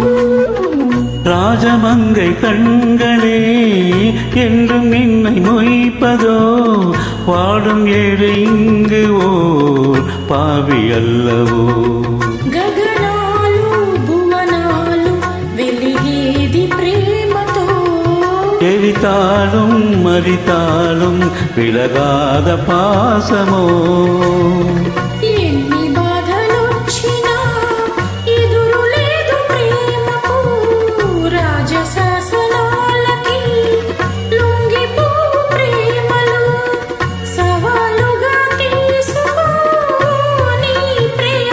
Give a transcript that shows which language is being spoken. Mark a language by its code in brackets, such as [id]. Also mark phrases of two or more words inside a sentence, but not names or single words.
[ta] ராஜமங்கை கண்களே என்றும் என்னை மொய்ப்பதோ வாடும் ஏழை இங்கு ஓர் பாவி அல்லவோ எரித்தாலும் மறித்தாலும் விலகாத பாசமோ [te] ఎన్ని బాధలొచ్చినా ఎదురు లేదు ప్రేమకు రాజశాసనాలకి లొంగిపో ప్రేమలు సవాలుగా తీసుకో నీ ప్రేమ